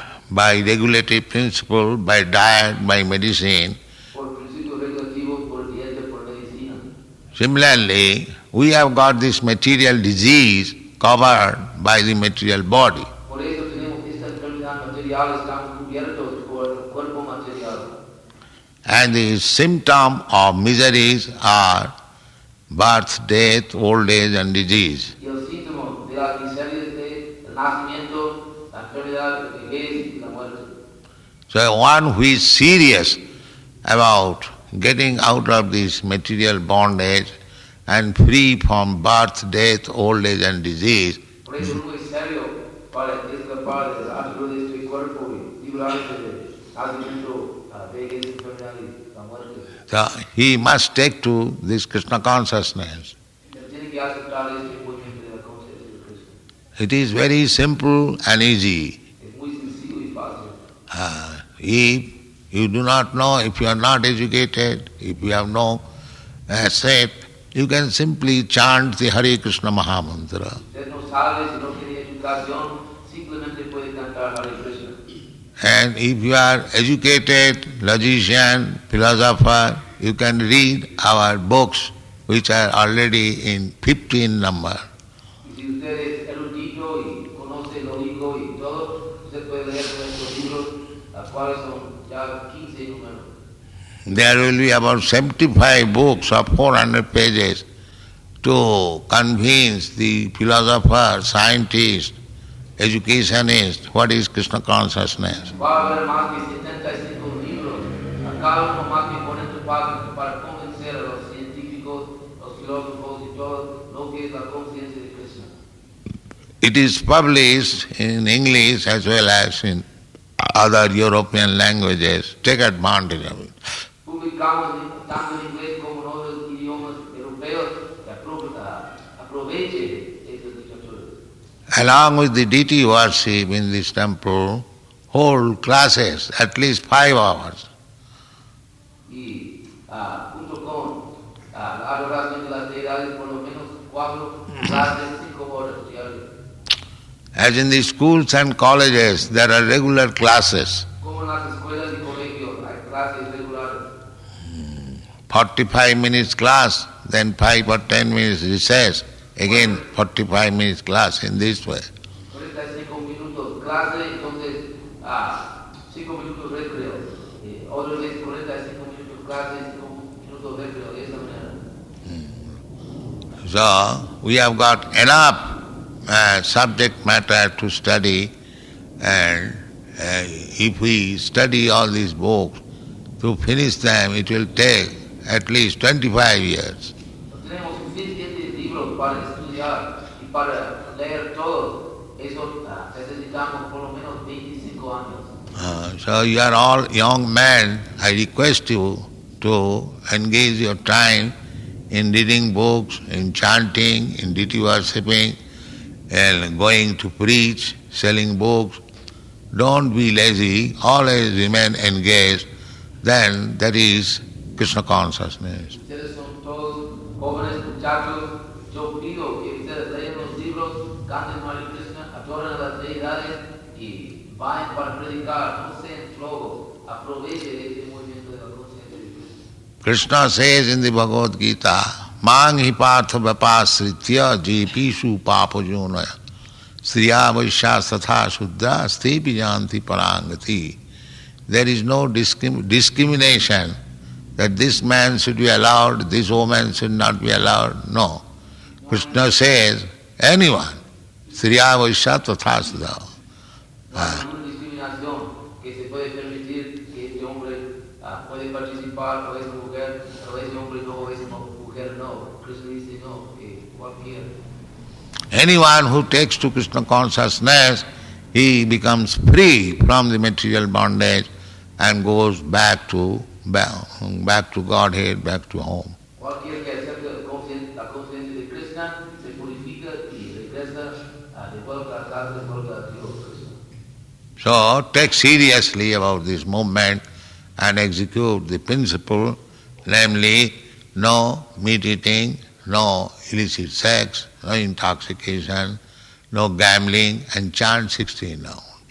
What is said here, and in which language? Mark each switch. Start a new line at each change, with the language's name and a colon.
Spanish: by regulative principle, by diet, by medicine. por principios regulativos, por dieta, por medicina.
English: Similarly, we have got this material disease covered by the material body.
Spanish: Por eso tenemos esta enfermedad material, estamos cubiertos por el cuerpo material.
English: And the symptom of miseries are birth, death, old age and disease.
Spanish: Y el síntoma de las miserias es el nacimiento, la enfermedad, la vejez y la muerte.
English: So one who is serious about getting out of this material bondage and free from birth, death, old age and disease,
Spanish: Por eso uno es serio para escapar del atro de este cuerpo y librarse del nacimiento, la vejez, la enfermedad y la muerte.
English: so he must take to this Krishna consciousness.
Spanish: Tiene que aceptar este movimiento de la conciencia de Cristo.
English: It is very simple and easy.
Spanish: Es muy sencillo y fácil.
English: If you do not know, if you are not educated, if you have no asset, you can simply chant the Hare Krishna Mahamantra.
Spanish: Usted no sabe, si no tiene educación, simplemente puede cantar Hare Krishna.
English: And if you are educated, logician, philosopher, you can read our books which are already in 15 number.
Spanish: Y si usted es erudito y conoce lógico y todo, usted puede leer nuestros libros, los cuales son ya 15 números.
English: There will be about 75 books of 400 pages to convince the philosopher, scientist, educationist what is Krishna consciousness.
Spanish: Va a haber más de 75 libros, a cada uno más de 40 páginas para convencer a los científicos, los filósofos y todo lo que es la conciencia de Krishna.
English: It is published in English as well as in other European languages. Take advantage of it.
Spanish: Publicamos tanto en inglés como en otros idiomas europeos y aproveche estas literaturas.
English: Along with the deity worship in this temple, whole classes, at least 5 hours.
Spanish: Y junto con la adoración de las deidades, por lo menos 4 clases, 5 horas diarias.
English: As in the schools and colleges, there are regular classes.
Spanish: Como en las escuelas y colegios hay clases regulares.
English: 45 minutes class, then 5 or 10 minutes recess, again 45 minutes class in this way.
Spanish: 45 minutos clase, entonces 5 minutos recreo. Otra vez 45 minutos clase, 5 minutos recreo, de esa manera.
English: So, we have got enough subject matter to study, and if we study all these books, to finish them it will take at least 25 years.
Spanish: Tenemos suficientes libros para estudiar y para leer todos. Eso necesitamos por lo menos 25 años.
English: So you are all young men, I request you to engage your time in reading books, in chanting, in deity worshipping, and going to preach, selling books. Don't be lazy, always remain engaged, then that is Krishna consciousness.
Spanish: Ustedes son todos jóvenes muchachos. Yo pido que ustedes lean los libros, canten Hare Krishna, adoren a las deidades y vayan para predicar. No sean flojos. Aprovechen este movimiento de la conciencia de Krishna.
English: Krishna says in the Bhagavad Gita,
Sanskrit: Mang hi partha vapasritya jepishu papajonaya sriya vaishya satha sudra stepi janti parangati.
English: There is no discrimination that this man should be allowed, this woman should not be allowed. No. Krishna says, anyone,
Sanskrit: sriya vaishya tatha sudra.
Spanish: No hay ninguna discriminación que se puede permitir que este hombre puede participar o esa mujer, o ese hombre no, o esa mujer no. Krishna dice no, que cualquiera.
English: Anyone who takes to Krishna consciousness, he becomes free from the material bondage and goes back to Godhead, back to home.
Spanish: Cualquier que acepte la conciencia de Krishna se purifica y regresa de vuelta a casa, de vuelta a Dios Krishna.
English: So take seriously about this movement and execute the principle, namely no meat eating, no illicit sex, no intoxication, no gambling, and chant 16 rounds.